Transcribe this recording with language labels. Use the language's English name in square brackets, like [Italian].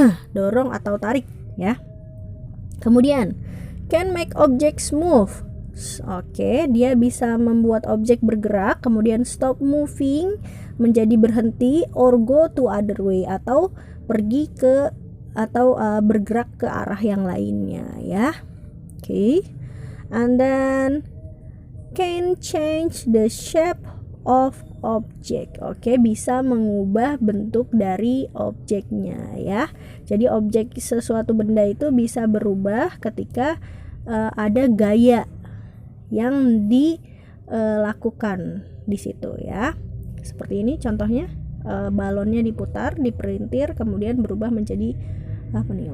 [Indonesian] Dorong atau tarik, ya. Kemudian, [English] can make objects move. [Indonesian] Oke, dia bisa membuat objek bergerak, kemudian [English] stop moving, [Indonesian] menjadi berhenti, [English] or go to other way, [Indonesian] atau pergi ke atau bergerak ke arah yang lainnya, ya. Oke. [English] And then can change the shape of object. [Indonesian] Oke, bisa mengubah bentuk dari objeknya, ya. Jadi objek sesuatu benda itu bisa berubah ketika ada gaya yang dilakukan di situ, ya. Seperti ini contohnya, balonnya diputar, dipelintir, kemudian berubah menjadi apa nih?